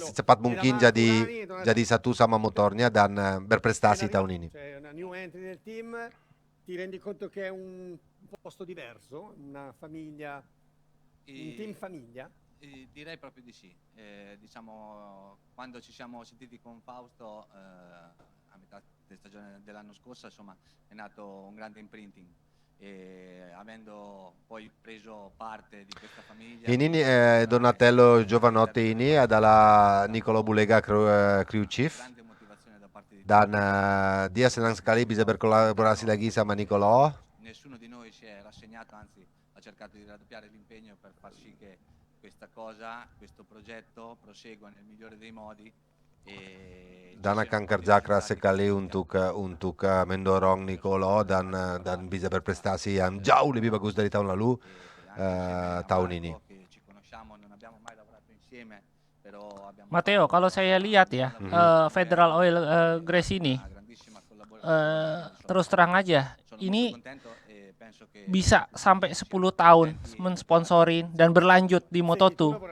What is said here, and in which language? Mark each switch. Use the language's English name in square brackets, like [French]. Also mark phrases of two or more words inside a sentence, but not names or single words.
[Indonesian] secepat [Italian] e [Indonesian] mungkin [Italian] da [Indonesian] jadi [Italian] Donatello. [Indonesian] jadi satu sama motornya dan berprestasi tahun ini. [Italian] C'è una [English] new entry [Italian] nel team, ti rendi conto che è un posto diverso, una famiglia, un team famiglia? Direi proprio di sì. Diciamo, quando ci siamo sentiti con Fausto a metà della stagione dell'anno scorso, insomma, è nato un grande imprinting. E avendo poi preso parte di questa famiglia. [Indonesian] Ini nih Donatello Giovanotti ini adalah Niccolò Bulega crew chief [Italian] Grande motivazione da parte di [Indonesian] dan dia senang sekali bisa berkolaborasi lagi sama Niccolò. [Italian] nessuno di noi si è rassegnato, anzi ha cercato di raddoppiare l'impegno per far sì che questa cosa, questo progetto prosegua nel migliore dei modi. [Indonesian] Dan akan kerja keras sekali untuk mendorong Niccolò dan bisa berprestasi yang jauh lebih bagus dari tahun lalu tahun ini. Matteo, kalau saya lihat ya, Federal Oil Gresini, terus terang aja, ini bisa sampai 10 tahun mensponsorin dan berlanjut di Moto2.